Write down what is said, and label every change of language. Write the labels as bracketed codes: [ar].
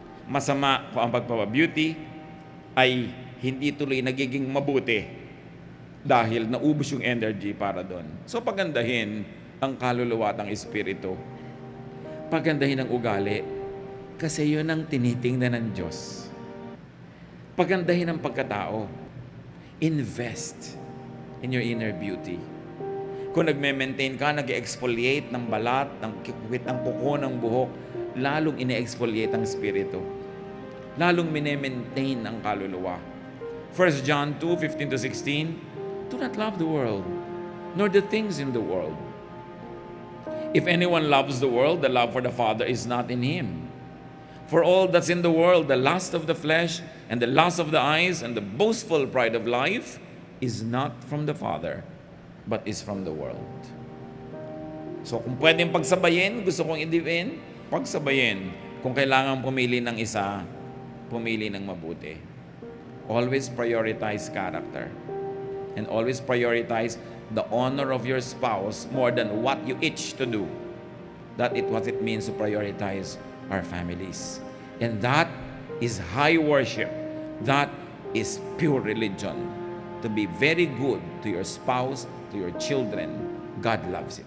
[tl] Masama kung ang pagpapabeauty ay hindi tuloy nagiging mabuti dahil naubos yung energy para doon. So pagandahin ang kaluluwa at ang espiritu. Pagandahin ang ugali. Kasi yun ang tinitingnan ng Diyos. Pagandahin ang pagkatao. [en] Invest in your inner beauty. [tl] Kung nagme-maintain ka, nag-exfoliate ng balat, ng kikwit ng kuko ng buhok, lalong ine-exfoliate ang espiritu. Lalong mine-maintain ang kaluluwa. [en] 1 John 2:15-16, do not love the world, nor the things in the world. If anyone loves the world, the love for the Father is not in him. For all that's in the world, the lust of the flesh, and the lust of the eyes, and the boastful pride of life, is not from the Father, but is from the world. [tl] So kung pwedeng pagsabayin, gusto kong i-dive in, pagsabayin. Kung kailangan pumili ng isa, pumili ng mabuti. [en] Always prioritize character. And always prioritize the honor of your spouse more than what you itch to do. That is what it means to prioritize our families. And that is high worship. That is pure religion. To be very good to your spouse, to your children. God loves it.